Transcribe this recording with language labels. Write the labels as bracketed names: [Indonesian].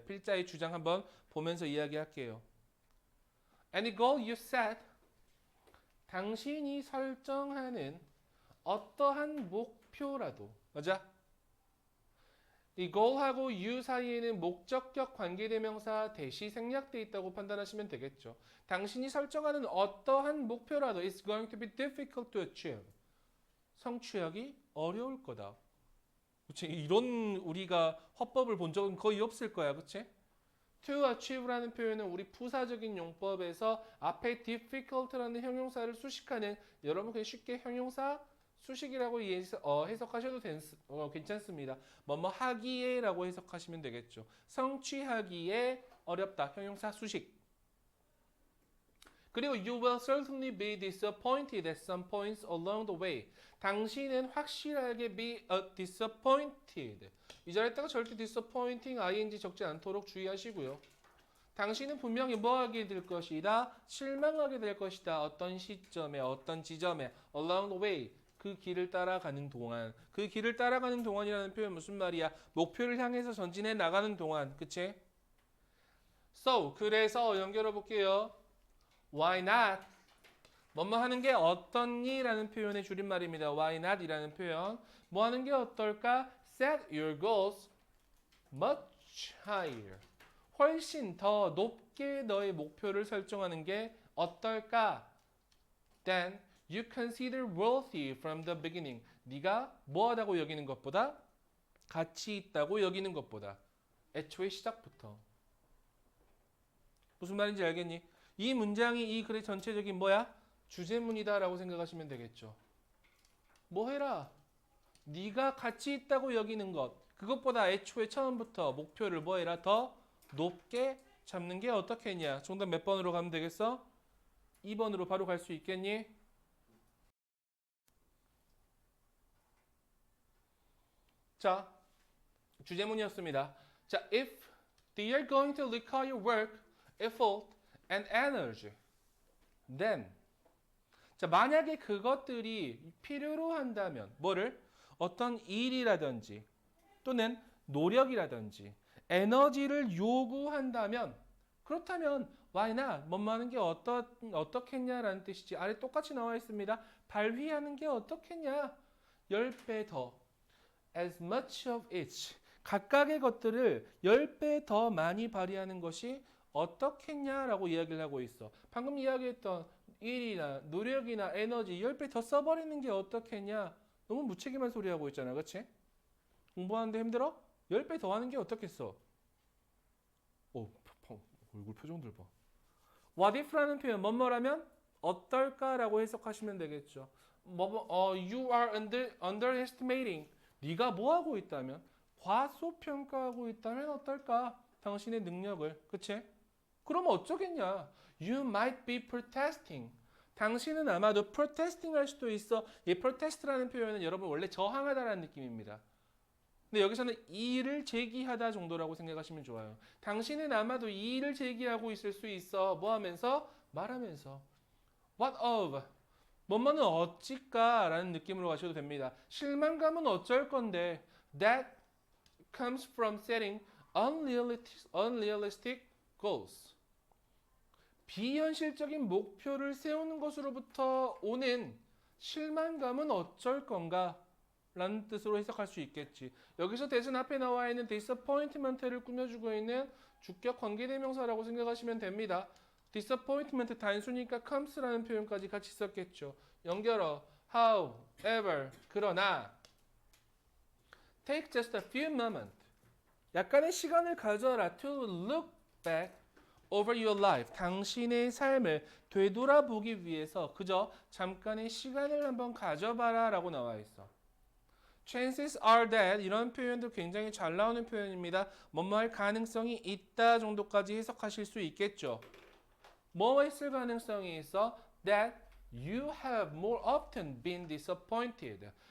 [Korean] 필자의 주장 한번 보면서 이야기할게요. [English] Any goal you set, [Korean] 당신이 설정하는 어떠한 목표라도, 맞아? 이 goal하고 you 사이에는 목적격 관계대명사 대시 생략돼 있다고 판단하시면 되겠죠. 당신이 설정하는 어떠한 목표라도 [English] is going to be difficult to achieve. [Korean] 성취하기 어려울 거다. 그치? 이런 우리가 화법을 본 적은 거의 없을 거야. 그치? to achieve라는 표현은 우리 부사적인 용법에서 앞에 difficult라는 형용사를 수식하는, 여러분 그냥 쉽게 형용사 수식이라고 해석하셔도 괜찮습니다. 뭐뭐 하기에 라고 해석하시면 되겠죠. 성취하기에 어렵다. 형용사 수식. [English] 그리고 you will certainly be disappointed at some points along the way. [Korean] 당신은 확실하게 [English] be disappointed. [Korean] 이 자리에다가 절대 disappointing ing 적지 않도록 주의하시고요. 당신은 분명히 뭐하게 될 것이다? 실망하게 될 것이다. 어떤 시점에, 어떤 지점에 [English] along the way. [Korean] 그 길을 따라가는 동안. 그 길을 따라가는 동안이라는 표현 무슨 말이야? 목표를 향해서 전진해 나가는 동안. 그치? So, 그래서 연결해 볼게요. [English] Why not? [Korean] 뭐뭐 하는 게 어떻니? 라는 표현의 줄임말입니다. Why not? 이라는 표현. 뭐 하는 게 어떨까? [English] Set your goals much higher. [Korean] 훨씬 더 높게 너의 목표를 설정하는 게 어떨까? [English] Then you consider worthy from the beginning. [Korean] 네가 뭐하다고 여기는 것보다 가치 있다고 여기는 것보다 애초에 시작부터. 무슨 말인지 알겠니? 이 문장이 이 글의 전체적인 뭐야? 주제문이다라고 생각하시면 되겠죠. 뭐 해라? 네가 가치 있다고 여기는 것, 그것보다 애초에 처음부터 목표를 뭐 해라? 더 높게 잡는 게 어떻겠냐? 정답 몇 번으로 가면 되겠어? 2번으로 바로 갈 수 있겠니? 자, 주제문이었습니다. [English] 자, if they are going to require work, effort, and energy, then [Korean] 자, 만약에 그것들이 필요로 한다면 뭐를? 어떤 일이라든지 또는 노력이라든지 에너지를 요구한다면, 그렇다면 [English] why not? [Korean] 뭐뭐 하는 게 어떻겠냐라는 뜻이지. 아래 똑같이 나와 있습니다. 발휘하는 게 어떻겠냐? 10배 더. [English] As much of each. [Korean] 각각의 것들을 10배 더 많이 발휘하는 것이 어떻겠냐라고 이야기를 하고 있어. 방금 이야기했던 일이나 노력이나 에너지 10배 더 써버리는 게 어떻겠냐? 너무 무책임한 소리 하고 있잖아. 그치? 공부하는데 힘들어? 10배 더 하는 게 어떻겠어? 얼굴 표정들 봐. What if라는 표현 뭐뭐라면 어떨까라고 해석하시면 되겠죠. [English] you are underestimating. [Korean] 네가 뭐 하고 있다면 과소평가하고 있다면 어떨까? 당신의 능력을. 그치? 그럼 어쩌겠냐? [English] You might be protesting. [Korean] 당신은 아마도 protesting 할 수도 있어. 이 protest라는 표현은 여러분 원래 저항하다라는 느낌입니다. 근데 여기서는 이의를 제기하다 정도라고 생각하시면 좋아요. 당신은 아마도 이의를 제기하고 있을 수 있어. 뭐 하면서? 말하면서. What of? 뭐뭐는 어찌까? 라는 느낌으로 가셔도 됩니다. 실망감은 어쩔 건데 [English] that comes from setting unrealistic goals. [Korean] 비현실적인 목표를 세우는 것으로부터 오는 실망감은 어쩔 건가? 라는 뜻으로 해석할 수 있겠지. 여기서 대신 앞에 나와 있는 disappointment를 꾸며주고 있는 주격 관계대명사라고 생각하시면 됩니다. disappointment 단수니까 comes라는 표현까지 같이 썼겠죠. 연결어 however 그러나 [English] take just a few moments [Korean] 약간의 시간을 가져라 [English] to look back over your life [Korean] 당신의 삶을 되돌아보기 위해서 그저 잠깐의 시간을 한번 가져봐라 라고 나와 있어. [English] Chances are that [Korean] 이런 표현도 굉장히 잘 나오는 표현입니다. 뭐뭐 할 가능성이 있다 정도까지 해석하실 수 있겠죠. 뭐 했을 가능성이 있어? [English] That you have more often been disappointed.